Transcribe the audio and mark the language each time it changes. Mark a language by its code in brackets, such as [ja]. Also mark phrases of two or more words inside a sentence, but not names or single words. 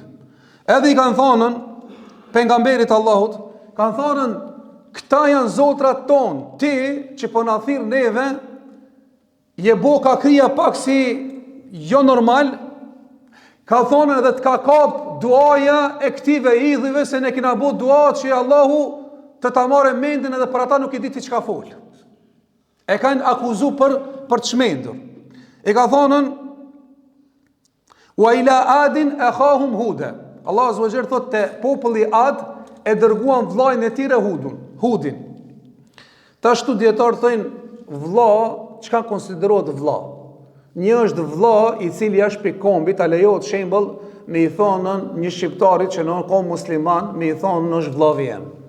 [sq] Edhe i kanë thonën, pejgamberit Allahut, kanë thonën, këta janë zotrat tonë, ti që po na thirr neve, je bo ka krija pak si jo normal, ka thonën edhe të ka kap duaja e këtive idhujve se ne kina bo dua që Allahu të ta marrë mendin edhe për ata nuk i diti çka fol. E kanë akuzu për të çmendur. E ka thonën [ar] وإلى عاد أخاهم هودا. [sq] Allah [ar] عز وجل [sq] thotë te populli Ad e dërguan vllajën e tyre Hudin. Tash tu dietar thënë vlla, çka konsiderohet vlla? Një është vlla i cili është pe kombit, a lejohet shembull me i thonën një shqiptarit që nuk ka musliman, me i thonën është vllavi jem.